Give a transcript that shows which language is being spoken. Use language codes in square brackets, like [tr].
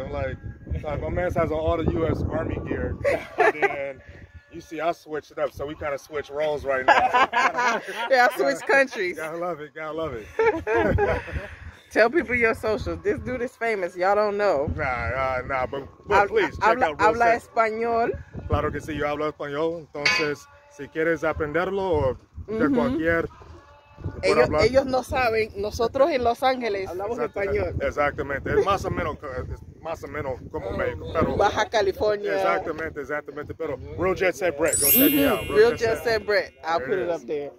[en] I'm like, my man has on all the U.S. Army gear, and then you see I switched it up, so we kind of switch roles right now. Yeah, I switch countries. Gotta love it. Tell people your socials. This dude is famous. Y'all don't know. Nah, but please check out [es] Habla español. Claro que sí, yo hablo español. Entonces, si quieres aprenderlo o de cualquier... Ellos no saben, nosotros en Los Ángeles hablamos español. Exactamente, es más o menos como México, pero Baja California. Exactamente, pero [en] Real Jet Set Brett, go check me out. Real Jet Set Brett, I'll put it up there.